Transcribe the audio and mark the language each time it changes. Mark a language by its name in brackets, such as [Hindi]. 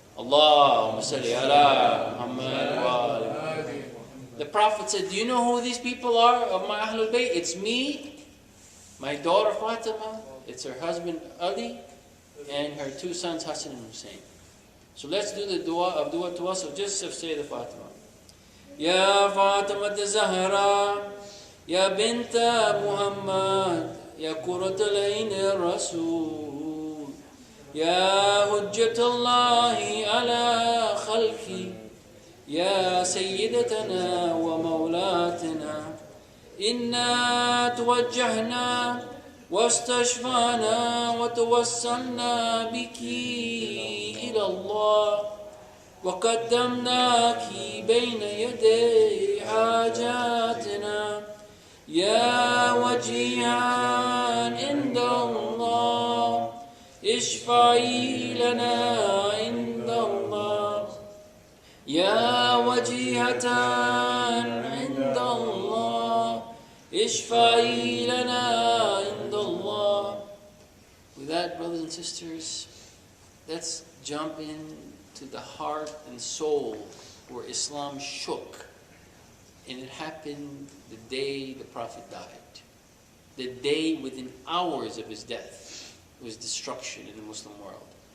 [Arabic] Allahumma salli ala Muhammad wa ali. [English] The Prophet said, do you know who these people are of my Ahlul-bayt? It's me, my daughter Fatima, it's her husband Ali, and her two sons Hassan and Hussein. So let's do the dua of dua tawassul, just of Sayyida Fatima. [Arabic] Ya Fatima Zahra, Ya binta Muhammad, Ya Qurrat al-Ain al-Rasul, Ya Hujjatullahi ala khalqi, Ya Sayyidatana wa Mawlatina, Inna tuwajjahna واستشفانا وتوسلنا بك إلى الله وقدمناك بين يدي حاجاتنا يا وجيها عند الله اشفعي لنا عند الله يا وجيهة عند الله اشفعي لنا عند الله. [English] With that, brothers and sisters, let's jump into the heart and soul where Islam shook. And it happened the day the Prophet died. The day within hours of his death was destruction in the Muslim world.